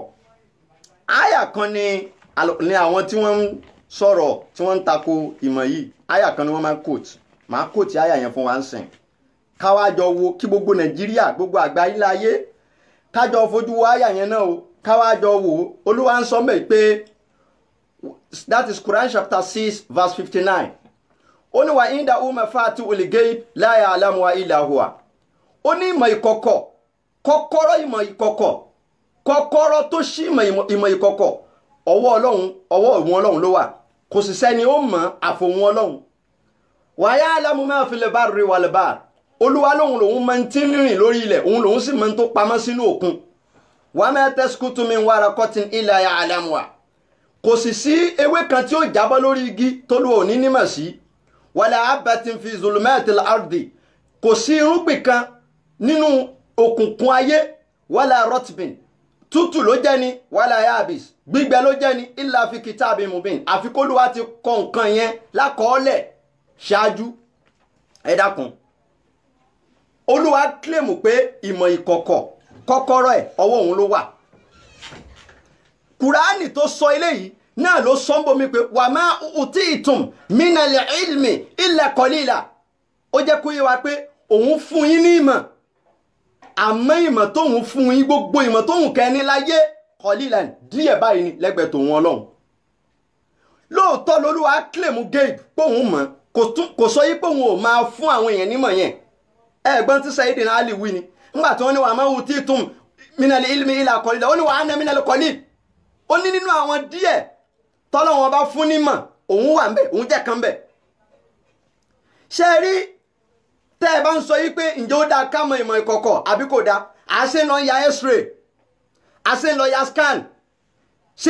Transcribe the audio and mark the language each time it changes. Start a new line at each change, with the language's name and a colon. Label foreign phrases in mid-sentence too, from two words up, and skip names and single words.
Yoruba: àyà kan ni àwọn tí wọ́n ń sọ̀rọ̀ tí wọ́n ń tako ìmọ̀ yìí àyà kan ni wọ́n máa ń quote máa quote àyà yẹn fún wa ń sìn. káwájọ wo kí gbogbo Nàìjíríà gbogbo àgbáyé láyé kájọ fojú wo àyà yẹn náà o káwájọ wò ó Olúwa ń sọ mẹ́ pé
English: that is Quran chapter 6 verse 59
Yoruba: ó ní
Arabic: وعنده مفاتح الغيب لا يعلمها إلا هو
Yoruba: ó ní ìmọ̀ ìkọ̀kọ̀ kọ́kọ́rọ́ ìmọ̀ ìkọ̀kọ̀ kọ́kọ́rọ́ tó ṣí ìmọ̀ ìkọ̀kọ̀ ọwọ́ òun Ọlọ́run ló wà kò sì sẹ́ni ó mọ̀ àfòun Ọlọ́run
Arabic: ويعلم ما في البر والبحر
Yoruba: Olúwa lóhun lòun máa ń tí rìn lórí ilẹ̀ òun lòun sì máa ń tó pamọ́ sínú òkun
Arabic: وما تسقط من ورقة إلا يعلمها
Yoruba: kò sì sí ewé kan tí ó jábọ́ lórí igi t'Olúwa ò ní nímọ̀ sí
Arabic: ولا حبة في ظلمات الأرض
Yoruba: kò sí irúgbìn kan nínú òkùnkùn ayé
Arabic: ولا رطب
Yoruba: tútù ló jẹ́ ni
Arabic: ولا يابس
Yoruba: gbígbẹ ló jẹ́ ni
Arabic: إلا في كتاب مبين
Yoruba: àfi k'Olúwa ti kọ nǹkan yẹn lákọọ́lẹ̀ ṣáájú. Ẹ dákun Olúwa kílèmù pé ìmọ̀ ìkọ̀kọ̀ kọ́kọ́rọ́ ẹ̀ ọwọ́ òun ló wà. Kùránì tó sọ eléyìí náà ló sọ ń bomi pé
Arabic: وما أوتيتم من العلم إلا قليلا.
Yoruba: Ó jẹ́ kó yé wa pé òun fún yín ní ìmọ̀ àmọ́ ìmọ̀ tóun fún yín gbogbo ìmọ̀ tóun kẹ́ni láyé qalilan díẹ̀ báyìí ni lẹ́gbẹ̀ẹ́ tòun Ọlọ́run. Lóòótọ́ lolúwa kílèmù Gabe póun mọ̀ kò sọ yí pé òun ò máa fún àwọn èèyàn nímọ̀ yẹn. Ẹ̀gbọ́n tí Sayyidina Ali wí ni nígbà tí wọ́n ní
Arabic: وما أوتيتم من العلم إلا قليلا
Yoruba: ó ní
Arabic: وأنا من القليل.
Yoruba: Ó ní nínú àwọn díẹ̀ tọ́lọ́wọ́n bá fún nímọ̀ òun wà ńbẹ̀ òun jẹ́ kan ńbẹ̀. Ṣé rí tẹ́ ẹ bá ń sọ yí pé ǹjẹ́ ó dáa ká mọ ìmọ̀ ìkọ̀kọ̀ àbí kò dáa àṣẹ lọ ya x-ray àṣẹ lọ ya scan ṣe